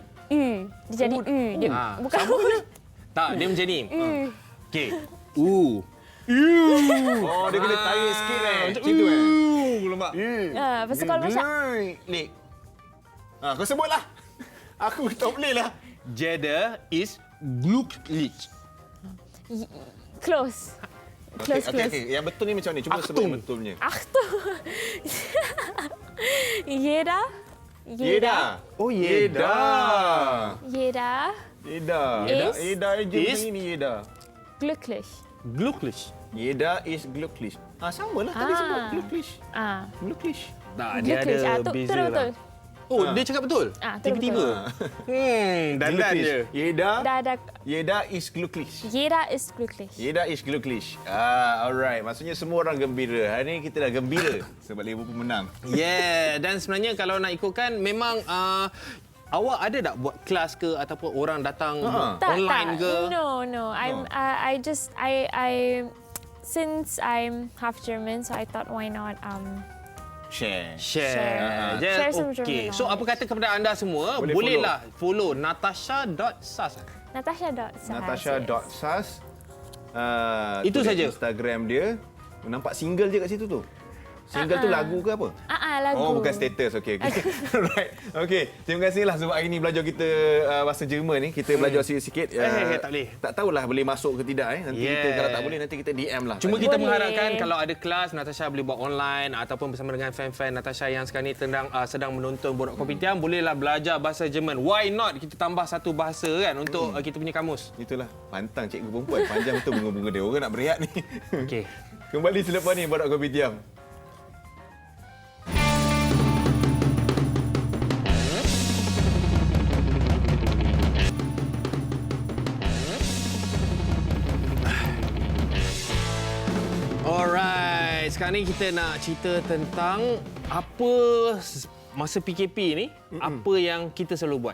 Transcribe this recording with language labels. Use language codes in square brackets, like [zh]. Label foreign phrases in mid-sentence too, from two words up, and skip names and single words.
[ms] U. Dia jadi U. Dia bukan Sama je. Tak, dia macam ni. Okey. Oh, dia kena tarik sikit macam tu Nampak? Pasal kalau macam Lik. Kau sebutlah. Aku tak boleh lah. [de] Jeder ist glücklich. [en] Close. Close. [ms] Yang betul ni macam ni. Cuba sebut yang betulnya. [de] Achtung. Jeder. [ms] Oh, Yeda. [de] Jeder [ms] Yeda je macam ini Yeda. [de] glücklich. Glücklich. Yeda is glücklich. [ms] Sama lah tadi sebut glücklich. [de] Glücklich. [ms] Tak, dia [de] Glücklich. [ms] ada Tu beza betul. lah. Oh, dia cakap betul? Tu Tiba-tiba. Dandan je. [de] Yeda is glücklich. Jeder ist glücklich. Yeda is glücklich. [ms] Alright. Maksudnya semua orang gembira. Hari ni kita dah gembira sebab Liverpool menang. Yeah, dan sebenarnya kalau nak ikutkan memang awak ada tak buat kelas ke ataupun orang datang online ke? No. [en] Since I'm half German, so I thought why not Share. Share. Share some [ms] Okay. [en] German [ms] So apa kata kepada anda semua, Boleh bolehlah follow natasha.sas. Natasha.sas. Itu tu saja. Instagram dia. Nampak single je kat situ tu. Single tu lagu ke apa? lagu. Oh, bukan status. Okey. Right. Okey. Terima kasihlah sebab hari ni belajar kita bahasa Jerman ni. Kita belajar sikit-sikit. Tak boleh. Tak tahulah boleh masuk ke tidak. Nanti kita kalau tak boleh nanti kita DM lah. Cuma tanya. kita Boleh. mengharapkan kalau ada kelas Natasha boleh buat online ataupun bersama dengan fan-fan Natasha yang sekarang ni sedang menonton Borak Kopitiam, bolehlah belajar bahasa Jerman. [en] Why not [ms] kita tambah satu bahasa kan untuk kita punya kamus. Itulah pantang cikgu perempuan. Panjang betul bunga-bunga dia. Orang nak berehat ni. Okey. Kembali selepas ni Borak Kopitiam. Alright, sekarang ni kita nak cerita tentang apa masa PKP ni, apa yang kita selalu buat.